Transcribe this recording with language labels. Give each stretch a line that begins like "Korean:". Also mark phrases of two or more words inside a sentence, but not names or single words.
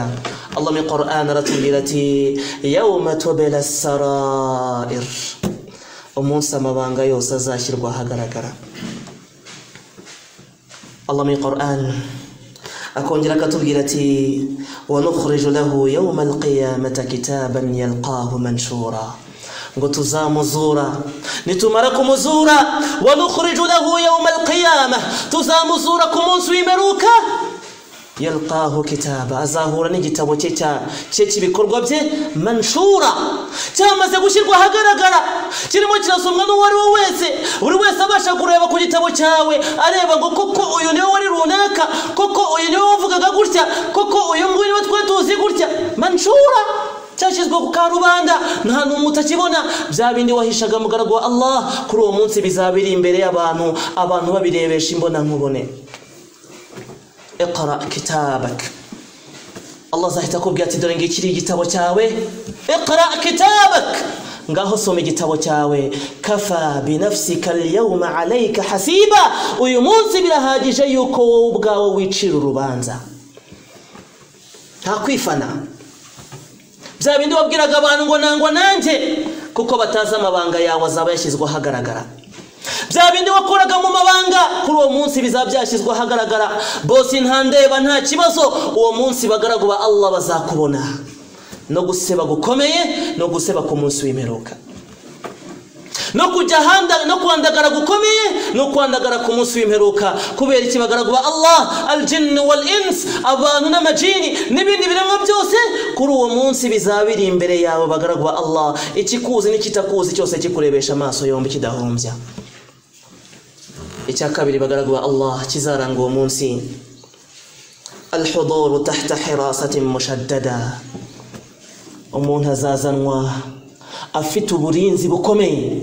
Kinyarwanda: Allah mu Qur'an aratubwira ati
Arabic: يوم تبلى السرائر,
Kinyarwanda: umunsi amabanga yose azashyirwa ahagaragara. Allah mu Qur'an akongera akatubwira ati
Arabic: ونخرج له يوم القيامة كتابا يلقاه منشورا,
Kinyarwanda: ngo tuzamuzura, nitumara
Arabic: kumuzura ونخرج له يوم القيامة,
Kinyarwanda: tuzamuzura ku munsi w'imperuka,
Arabic: يلقاه كتابا,
Kinyarwanda: azahura n'igitabo cye cy'ibikorwa bye, manshura, cyamaze gushyirwa ahagaragara, kirimo kirasomwa n'uwo ari we wese, buri wese abasha kureba ku gitabo cyawe, areba ngo koko uyu niwe wari runaka, koko uyu niwe wavugaga gutya, koko uyu nguyu niwe twari tuzi gutya. Manshura, cyashyizwe ku karubanda, nta n'umwe utakibona. Bya bindi wahishaga mugaragu wa Allah, kuri uwo munsi bizaba biri imbere y'abantu, abantu babirebesha imbona nkubone.
Arabic: اقرأ كتابك,
Kinyarwanda: Allah zahita kubwira ati dore ngikiri igitabo cyawe,
Arabic: اقرأ كتابك,
Kinyarwanda: ngaho soma igitabo cyawe,
Arabic: كفى بنفسك اليوم عليك حسيبا,
Kinyarwanda: uyu munsi birahagije yuko wowe ubwawe wicira urubanza, nta kwifana. Bya bindi wabwiraga abantu ngo nangwa nanjye, kuko batazi amabanga yawe azaba yashyizwe ahagaragara. Bya bindi wakoraga mu mabanga, kuri uwo munsi bizaba byashyizwe ahagaragara. Bosi ntandeba nta kibazo, uwo munsi bagaragu ba Allah bazakubona. No guseba gukomeye, no guseba ku munsi w'imperuka, no kujya handa, no kwandagara gukomeye, no kwandagara ku munsi w'imperuka. Kubera iki bagaragu ba Allah,
Arabic: الجن والإنس,
Kinyarwanda: abantu n'amajini n'ibindi biremwa byose, kuri uwo munsi bizaba biri imbere yawe bagaragu ba Allah, ikikuzi n'ikitakuzi cyose kikurebesha amaso yombi kidahombya. Icya kabiri bagaragu ba Allah kizaranga uwo munsi,
Arabic: الحضور تحت حراسة مشددة,
Kinyarwanda: umuntu azazanwa afite uburinzi bukomeye.